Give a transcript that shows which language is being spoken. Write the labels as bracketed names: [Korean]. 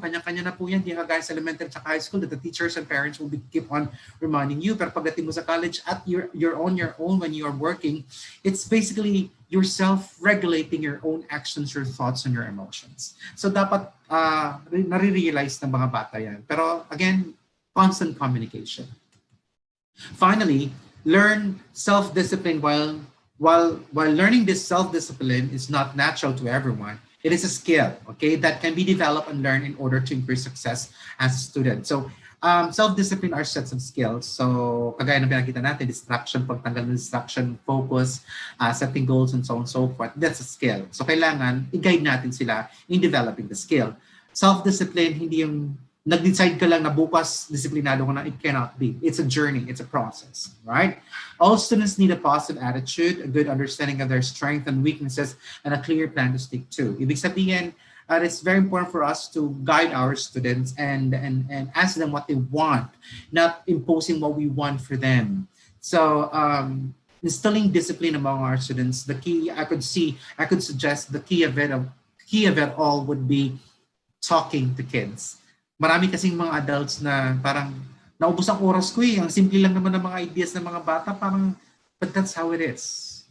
[Filipino] Kanya-kanya na po yan. Di kagaya sa [English] elementary at high school that the teachers and parents will keep on reminding you. [Filipino] Pero pagdating mo sa college at [English] you're on your own when you are working, it's basically yourself regulating your own actions, your thoughts, and your emotions. [Filipino] So dapat nare-realize ng mga bata yan. [English] Pero again, constant communication. Finally, learn self-discipline. While learning this self-discipline is not natural to everyone, it is a skill, okay, that can be developed and learned in order to increase success as a student. So, self-discipline are sets of skills. [Filipino] So, kagaya ng pinakita natin, distraction, pagtanggal ng distraction, focus, setting goals, and so on and so forth. [English] That's a skill. [Filipino] So, kailangan i-guide natin sila [English] in developing the skill. [Filipino] Self-discipline, hindi yung nag-decide ka lang na bukas disiplinado ko na, [English] it cannot be. It's a journey. It's a process, right? All students need a positive attitude, a good understanding of their strengths and weaknesses, and a clear plan to stick to. [Filipino] Ibig sabihin, [English] it's very important for us to guide our students and ask them what they want, not imposing what we want for them. So instilling discipline among our students, the key I could suggest the key of it all would be talking to kids. [Filipino] Marami kasing mga adults na parang naubos ang oras ko eh. Ang simple lang naman ng mga ideas ng mga bata, parang, [English] but that's how it is.